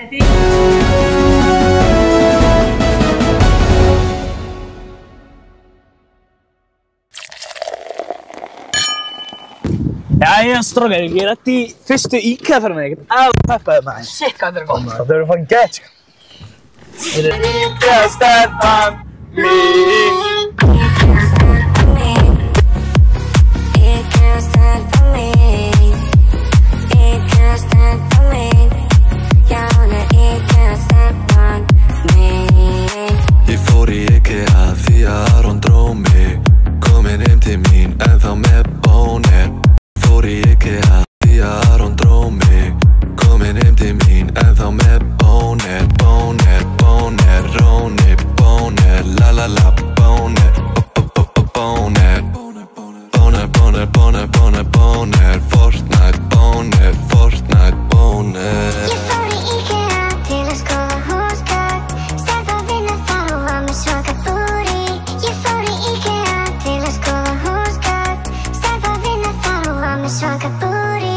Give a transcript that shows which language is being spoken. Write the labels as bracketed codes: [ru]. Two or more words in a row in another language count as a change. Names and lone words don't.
[is] Jæja, strákar, ég reddi fyrstu IKEA-ferðina, ég get alveg peppaði maður. Shit, hvað þetta gott. Það verður fucking gett, sko. [en] IKEA stand on me. IKEA stand on me. IKEA stand on me. Já, IKEA stand on me. [is] Ég fór í IKEA því að Aron dró mig. Komin heim til mín en þá með bónir. Fór í IKEA því að Aron dró mig. Komin heim til mín en þá með bónir. Bónir, bónir, rónir, bónir, la la la, bónir, bónir. Bónir, bónir, bónir, bónir, bónir, Fortnite, bónir, Fortnite, bónir. Ég fór í IKEA til að skoða húsgögn. Stelpa að vinna þar og var með svaka booty. Ég fór í IKEA til að skoða húsgögn. Stelpa að vinna þar og var með svaka booty.